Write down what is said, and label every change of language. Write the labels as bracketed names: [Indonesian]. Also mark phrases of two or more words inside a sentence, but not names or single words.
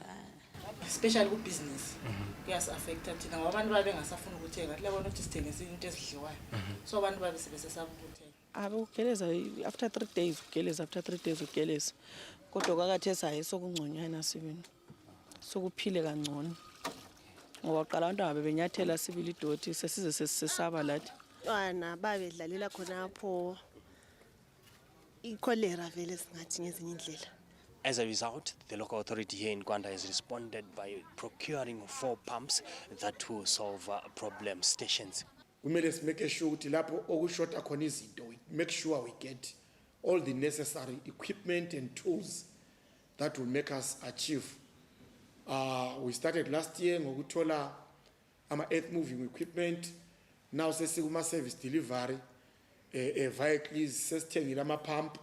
[North Ndebele] especially ku-business kuyasi-affecta thina ngoba abantu babe bengasafuni ukuthenga athi labona ukuthi sithengise into ezidliwayo so abantu babe sebesesaba ukuthenga ukugeleza [English] after 3 days [North Ndebele] ugeleza [English] after 3 days [North Ndebele] ugeleza kodwa kwakathesi hayi sokungconywana sibini sokuphile kangcono ngoba qala abantu bebenyathela sibili idoti sesize sesisaba lathi bana babedlalela khonapho ikholera vele singathi ngezinye indlela. [English] As a result, the local authority here in Gwanda has responded by procuring 4 pumps that will solve problem stations. [North Ndebele] Kumele simake sure ukuthi lapho okushota khona izinto, [English] we make sure we get all the necessary equipment and tools that will make us achieve. We started last year ngokuthola earth moving equipment. Now sesikuma service delivery vehicles sesithengile pump.